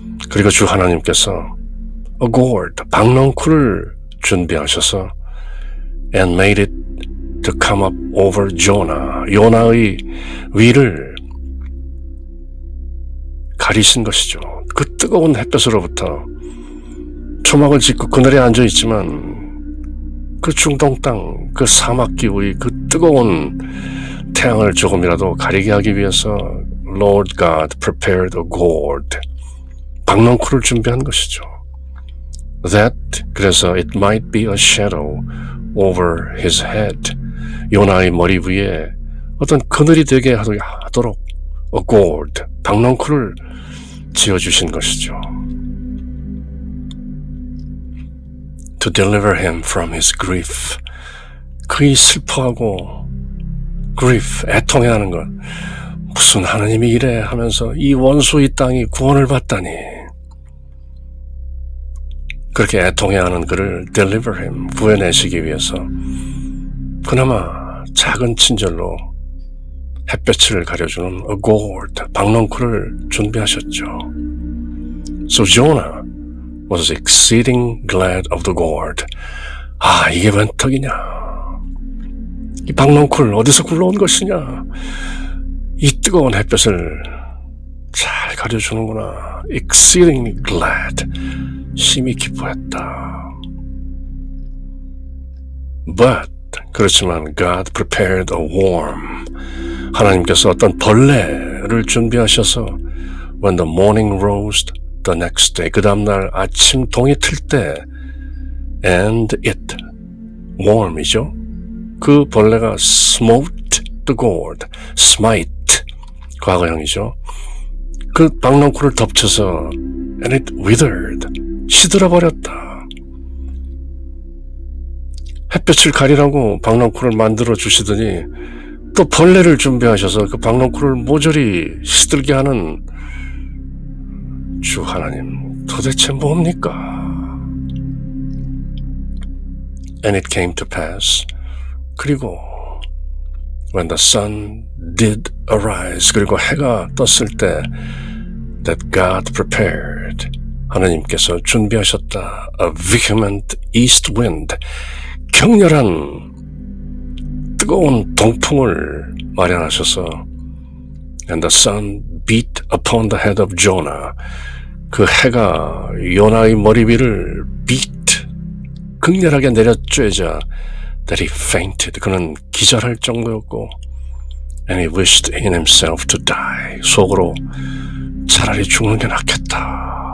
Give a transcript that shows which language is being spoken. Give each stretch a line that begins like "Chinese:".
Korean: 그리고 주 하나님께서
English: a gourd,
Korean: 박넝쿨을 준비하셔서
English: and made it to come up over Jonah.
Korean: 요나의 위를 가리신 것이죠. 그 뜨거운 햇볕으로부터 초막을 짓고 그늘에 앉아 있지만 그 중동 땅, 그 사막 기후의 그 뜨거운 태양을 조금이라도 가리게 하기 위해서
English: Lord God prepared a gourd.
Korean: 박넝쿨을 준비한 것이죠.
English: That,
Korean: 그래서
English: it might be a shadow over his head.
Korean: 요나의 머리 위에 어떤 그늘이 되게 하도록 a gourd, 박넝쿨을 지어주신 것이죠.
English: To deliver him from his grief.
Korean: 그의 슬퍼하고 grief, 애통해하는 것. 무슨 하나님이 이래 하면서 이 원수의 땅이 구원을 받다니. 그렇게 애통해하는 그를
English: deliver him,
Korean: 구해내시기 위해서 그나마 작은 친절로 햇볕을 가려주는 a gourd, 박넝쿨을 준비하셨죠.
English: So Jonah was exceeding glad of the gourd.
Korean: 아, 이게 웬 턱이냐. 이 박넝쿨 어디서 굴러온 것이냐. 이 뜨거운 햇볕을 잘 가려주는구나.
English: exceedingly glad.
Korean: 심히 기뻐했다.
English: But,
Korean: 그렇지만
English: God prepared a worm.
Korean: 하나님께서 어떤 벌레를 준비하셔서
English: when the morning rose the next day,
Korean: 그 다음날 아침 동이 틀 때
English: and it,
Korean: worm이죠. 그 벌레가
English: smote the gourd, smite, 과거형이죠.
Korean: 그 박넝쿨을 덮쳐서
English: and it withered,
Korean: 시들어버렸다. 햇볕을 가리라고 박넝쿨을 만들어 주시더니 또 벌레를 준비하셔서 그 박넝쿨을 모조리 시들게 하는 주 하나님, 도대체 뭡니까?
English: And it came to pass. 그리고 when the sun did arise,
Korean: 그리고 해가 떴을 때
English: that God prepared,
Korean: 하나님께서 준비하셨다.
English: A vehement east wind,
Korean: 격렬한 뜨거운 동풍을 마련하셔서
English: and the sun beat upon the head of Jonah,
Korean: 그 해가 요나의 머리 위를
English: beat,
Korean: 극렬하게 내려쬐자
English: that he fainted,
Korean: 그는 기절할 정도였고
English: and he wished in himself to die,
Korean: 속으로 차라리 죽는 게 낫겠다.